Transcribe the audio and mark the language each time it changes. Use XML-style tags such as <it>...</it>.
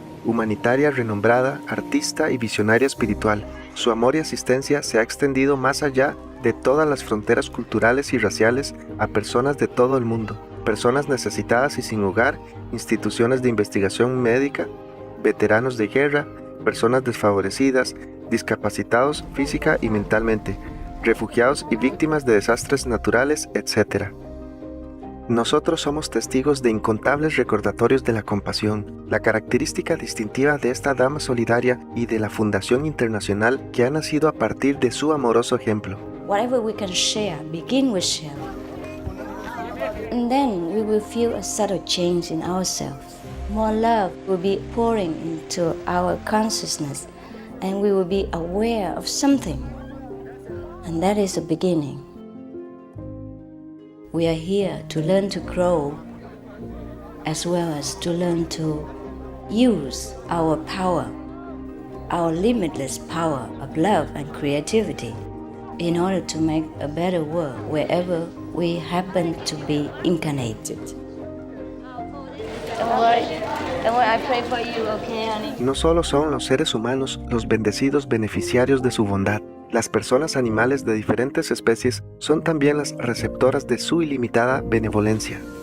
<es>Humanitaria renombrada, artista y visionaria espiritual, su amor y asistencia se ha extendido más allá de todas las fronteras culturales y raciales a personas de todo el mundo, personas necesitadas y sin hogar, instituciones de investigación médica, veteranos de guerra, personas desfavorecidas, discapacitados física y mentalmente, refugiados y víctimas de desastres naturales, etc. Nosotros somos testigos de incontables recordatorios de la compasión, la característica distintiva de esta dama solidaria y de la Fundación Internacional que ha nacido a partir de su amoroso ejemplo.</es> <en>Whatever we can share, begin with sharing. And then we will feel a subtle change in ourselves. More love will be pouring into our consciousness, and we will be aware of something. And that is the beginning. We are here to learn to grow, as well as to learn to use our power, our limitless power of love and creativity, in order to make a better world wherever we happen to be incarnated. Don't worry, I pray for you, okay, honey?</en> <es>No solo son los seres humanos los bendecidos beneficiarios de su bondad, las personas animales de diferentes especies son también las receptoras de su ilimitada benevolencia.</es>